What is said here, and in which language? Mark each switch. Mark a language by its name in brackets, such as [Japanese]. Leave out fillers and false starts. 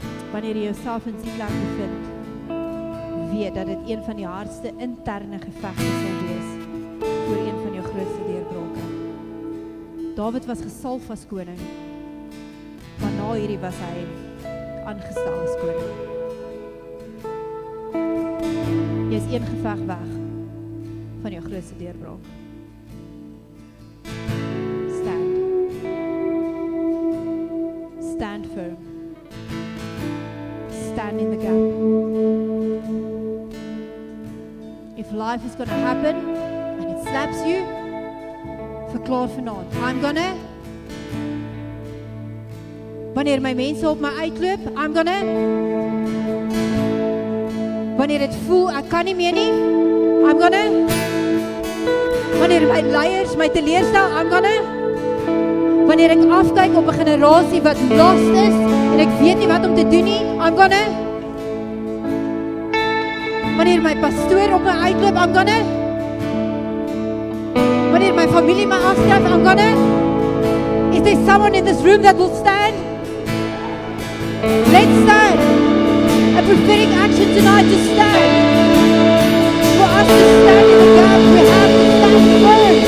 [Afrikaans] Wanneer jy jouself in die plek bevind, weet dat dit een van die hardste interne gevegte sal wees voor een van jou grootste deurbrake. David was gesalf as koning, maar na hierdie was hy aangestel as koning. Jy is een geveg weg van jou grootste deurbraak. [English] Stand firm. Stand in the gap. If life is going to happen and it slaps you, [Afrikaans] verklaar vanaand, [English] I'm gonna. [Afrikaans] Wanneer my mense op my uitloop, [English] I'm gonna. [Afrikaans] Wanneer dit voel ek kan nie meer nie, [English] I'm gonna. [Afrikaans] Wanneer my leiers my teleurstel, [English] I'm gonna. [Afrikaans] Wanneer ek afkyk op 'n generasie wat lost is en ek weet nie wat om te doen nie, [English] I'm gonna. [Afrikaans] Wanneer my pastoor op my uitloop, [English] I'm gonna. [Afrikaans] Wanneer my familie my afskryf, [English] I'm gonna. Is there someone in this room that will stand? Let's stand. A prophetic action tonight to stand. For us to stand in the gap, we have to stand firm.